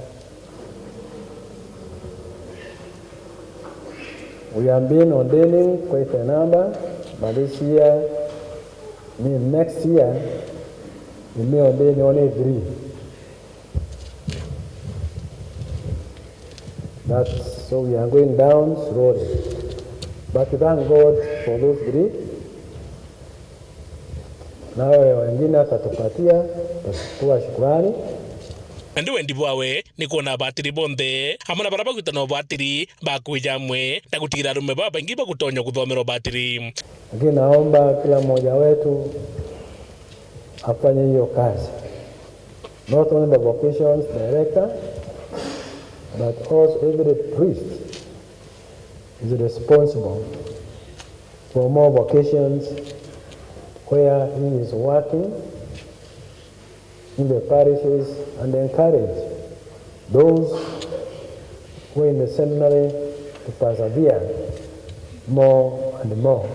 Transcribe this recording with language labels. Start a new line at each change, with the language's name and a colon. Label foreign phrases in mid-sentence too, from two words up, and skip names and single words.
English: We have been ordaining quite a number, but this year, next year, we may ordain only 3. So we are going down slowly. But thank God for those 3.
Swahili: Na wengine atatupatia kwa shukrani.
Meru: Andi wendi bwawe ni kuona BATIRI bonthe amana baraba gutana BATIRI bakwejamwe na gutira rume baba ingi bagutonya kuthomera BATIRI.
Swahili: Lakini naomba kila mmoja wetu afanye hiyo kazi.
English: Not only the vocations director, but also every priest is responsible for more vocations where he is working in the parishes, and encourage those who are in the seminary to persevere more and more.